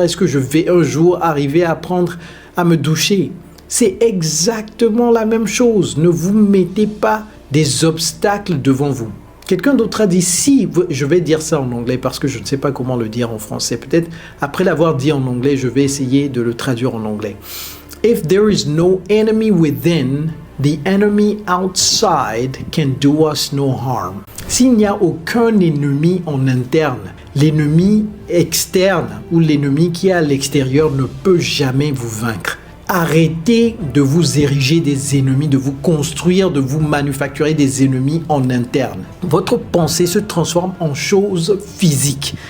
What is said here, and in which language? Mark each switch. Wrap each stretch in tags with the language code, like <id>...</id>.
<fr>Est-ce que je vais un jour arriver à apprendre à me doucher ?» C'est exactement la même chose. Ne vous mettez pas des obstacles devant vous. Quelqu'un d'autre a dit, si, je vais dire ça en anglais parce que je ne sais pas comment le dire en français. Peut-être après l'avoir dit en anglais, je vais essayer de le traduire en anglais.</fr> <en>If there is no enemy within, the enemy outside can do us no harm.</en> <fr>S'il n'y a aucun ennemi en interne, l'ennemi externe ou l'ennemi qui est à l'extérieur ne peut jamais vous vaincre. Arrêtez de vous ériger des ennemis, de vous construire, de vous manufacturer des ennemis en interne. Votre pensée se transforme en chose physique.</fr>